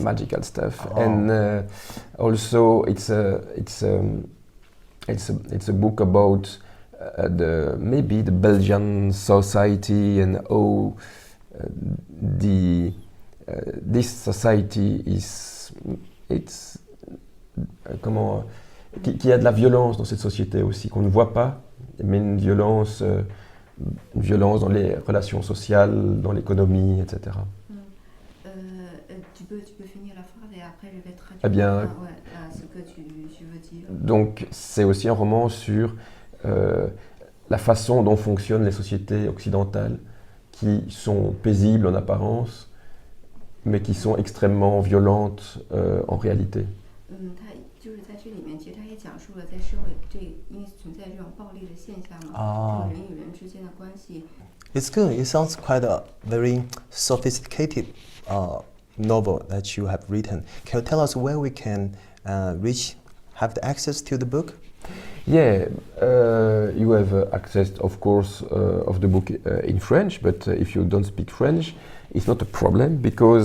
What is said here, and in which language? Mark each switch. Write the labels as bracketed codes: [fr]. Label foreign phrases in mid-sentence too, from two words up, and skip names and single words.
[en] And also it's a book about maybe the Belgian society and how this society [fr] qu'il y a de la violence dans cette société aussi qu'on ne voit pas, mais une violence dans les relations sociales, dans l'économie, etc. Tu peux finir la phrase et après je vais traduire eh bien, ce que tu veux dire. Donc c'est aussi un roman sur la façon dont fonctionnent les sociétés occidentales qui sont paisibles en apparence mais qui sont extrêmement violentes en réalité. [zh] 他就是在这里面，其实他也讲述了在社会因为存在这种暴力的现象嘛，这种人与人之间的关系。 [en] It's good. It sounds quite a very sophisticated novel that you have written. Can you tell us where we can have the access to the book? Yeah, you have access, of course, of the book in French, but if you don't speak French, it's not a problem because...